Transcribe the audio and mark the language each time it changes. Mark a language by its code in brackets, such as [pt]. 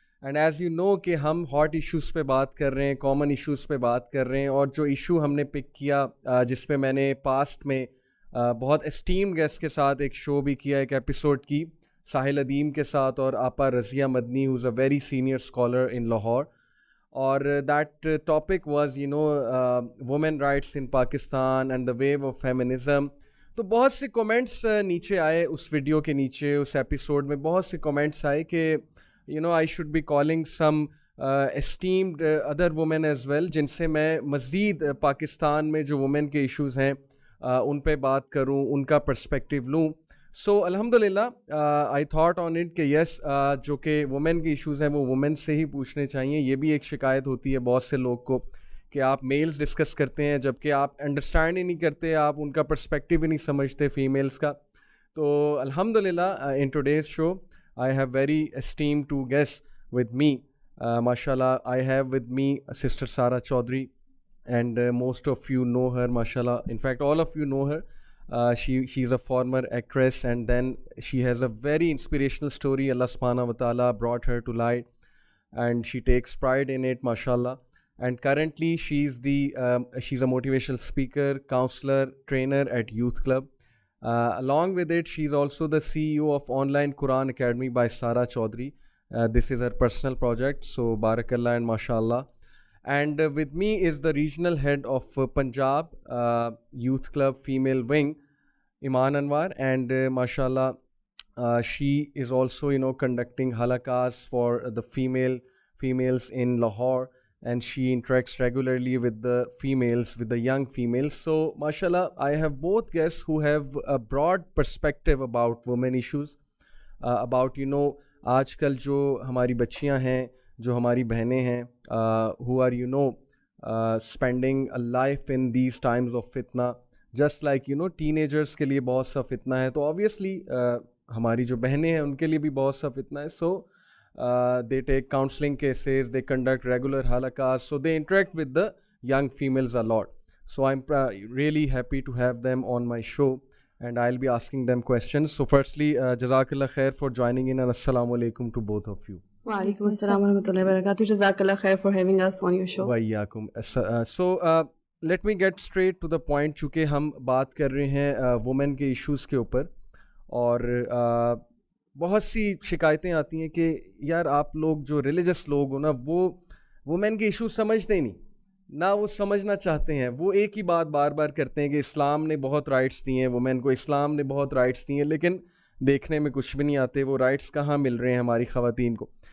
[en] And as you know [ur] کہ ہم hot issues پہ بات کر رہے ہیں, common issues پہ بات کر رہے ہیں, اور جو ایشو ہم نے پک کیا جس پہ میں نے پاسٹ میں بہت اسٹیمڈ گیسٹ کے ساتھ ایک شو بھی کیا, ایک ایپیسوڈ کی ساحل ادیم کے ساتھ اور آپا رضیہ مدنی [en] who's a very senior scholar in Lahore. اور that topic was women rights in Pakistan and the wave of feminism. [ur] تو بہت سے کومنٹس نیچے آئے اس ویڈیو کے نیچے, اس ایپیسوڈ میں بہت سے کومنٹس آئے کہ [en] I should be calling some esteemed other women as well, [ur] جن سے میں مزید پاکستان میں جو وومن کے ایشوز ہیں ان پہ بات کروں, ان کا پرسپیکٹیو لوں. سو الحمدللہ [en] I thought on it [ur] کہ یس, جو کہ وومن کے ایشوز ہیں وہ وومن سے ہی پوچھنے چاہیے. یہ بھی ایک شکایت ہوتی ہے بہت سے لوگ کو کہ آپ میلز ڈسکس کرتے ہیں جبکہ آپ انڈرسٹینڈ ہی نہیں کرتے, آپ ان کا پرسپیکٹیو ہی نہیں سمجھتے فیمیلز کا. [en] تو الحمدللہ in today's show I have very esteemed two guests with me. MashaAllah, I have with me Sister Sara Chaudhary, and most of you know her, MashaAllah. In fact, all of you know her. She's a former actress, and then she has a very inspirational story. Allah subhanahu wa ta'ala brought her to light, and she takes pride in it, MashaAllah. And currently, she's a motivational speaker, counselor, trainer at Youth Club. Along with it, she's also the CEO of Online Quran Academy by Sara Chaudhary. This is her personal project, so barakallah and mashallah. And with me is the regional head of Punjab Youth Club Female Wing, Iman Anwar, and mashallah she is also conducting halakas for the females in Lahore, and she interacts regularly with the females, with the young females. So mashallah, I have both guests who have a broad perspective about women issues, about [ur] آج کل جو ہماری بچیاں ہیں, جو ہماری بہنیں ہیں, [en] who are spending a life in these times of fitna, just like teenagers [ur] کے لیے بہت سا فتنہ ہے, تو [en] obviously [ur] ہماری جو بہنیں ہیں ان کے لیے بھی بہت سا فتنہ ہے. [en] So they take counseling cases, they conduct regular halakas, so they interact with the young females a lot. So I'm really happy to have them on my show, and I'll be asking them questions. So firstly, jazakallah khair for joining in, and assalamu alaikum to both of you. Wa alaikum assalam wa rahmatullahi wa barakatuh. Jazakallah khair for having us on your show. Wa iyyakum. So let me get straight to the point. [ur] چونکہ ہم بات کر رہے ہیں women کے issues کے اوپر, اور بہت سی شکایتیں آتی ہیں کہ یار آپ لوگ جو ریلیجس لوگ ہو نا, وہ وومن کے ایشوز سمجھتے ہی نہیں, نہ وہ سمجھنا چاہتے ہیں. وہ ایک ہی بات بار بار کرتے ہیں کہ اسلام نے بہت رائٹس دی ہیں وومن کو, اسلام نے بہت رائٹس دی ہیں, لیکن دیکھنے میں کچھ بھی نہیں آتے وہ رائٹس کہاں مل رہے ہیں ہماری خواتین کو.